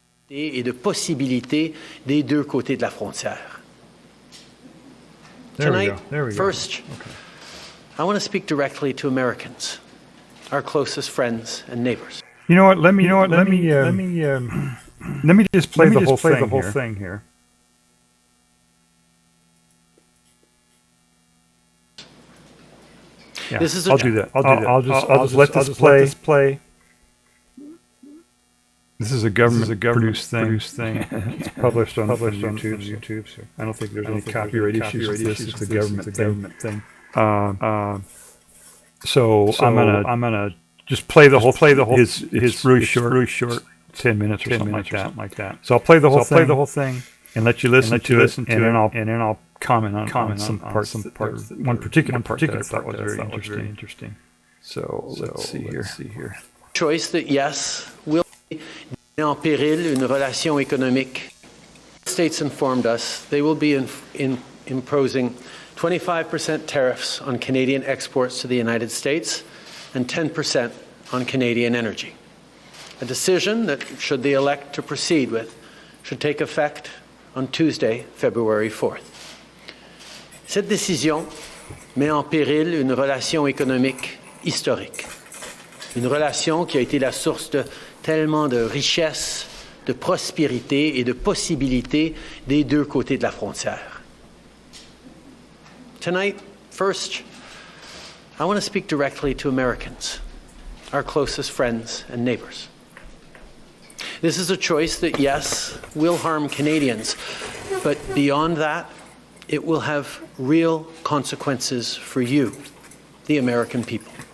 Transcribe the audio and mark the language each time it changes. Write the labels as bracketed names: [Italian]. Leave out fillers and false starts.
[French] Et de possibilités des deux côtés de la frontière. [English] Tonight, first, I want to speak directly to Americans, our closest friends and neighbors. You know what? Let me just play the whole thing here. Yeah, I'll do that. I'll just let this play. This is a government-produced thing. It's published on YouTube. So I don't think there's any copyright issues with this. It's a government thing. So I'm gonna just play the whole. It's really short. 10 minutes or something like that. So I'll play the whole thing and let you listen to it, and then I'll comment on some parts. One particular part that I thought was very interesting. So let's see here. Choice that yes will [French] met en péril une relation économique. [English] The States informed us they will be imposing 25% tariffs on Canadian exports to the United States and 10% on Canadian energy. A decision that, should they elect to proceed with, should take effect on Tuesday, February 4th. [French] Cette décision met en péril une relation économique historique. Une relation qui a été la source de tellement de richesses, de prospérité et de possibilités des deux côtés de la frontière. [English] Tonight, first, I want to speak directly to Americans, our closest friends and neighbors. This is a choice that, yes, will harm Canadians, but beyond that, it will have real consequences for you, the American people.